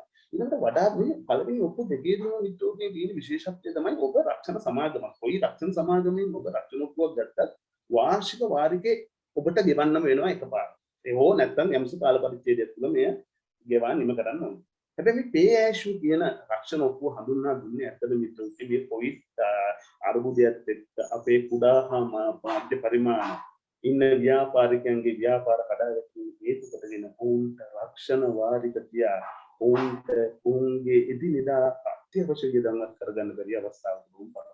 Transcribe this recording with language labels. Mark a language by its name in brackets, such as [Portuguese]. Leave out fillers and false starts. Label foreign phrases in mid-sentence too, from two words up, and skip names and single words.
[Sinhala] ඊළඟට වඩා මේ පළවෙනි ඔක්කො දෙකේදීම නිට්ටෝකේ තියෙන විශේෂත්වය තමයි ඔබ රක්ෂණ සමාගමක්. කොයි රක්ෂණ සමාගමෙන් ඔබ රක්ෂණ ඔක්කුවක් ගත්තත් වාර්ෂික වාරිකේ ඔබට ගෙවන්නම වෙනවා එකපාරට. ඒ හෝ නැත්නම් යම්සි කාල පරිච්ඡේදය තුළ මෙය ගෙවා නිම කරන්න ඕනේ. හැබැයි මේ [English] pay as you [Sinhala] කියන රක්ෂණ ඔක්කුව හඳුන්වා දුන්නේ ඇත්තද මිත්‍රෝකේ මේ කොවිඩ් අර්බුදයත් එක්ක අපේ කුඩා හා මධ්‍ය පරිමාණ ඉන්න ව්‍යාපාරිකයන්ගේ ව්‍යාපාර කඩාවැටීම හේතු කොටගෙන ඔවුන්ට රක්ෂණ වාරික තියා ඔවුන්ට ඔවුන්ගේ එදිනෙදා අත්‍යවශ්‍ය දේවල් කරගන්න බැරි අවස්ථාවක් වුණා.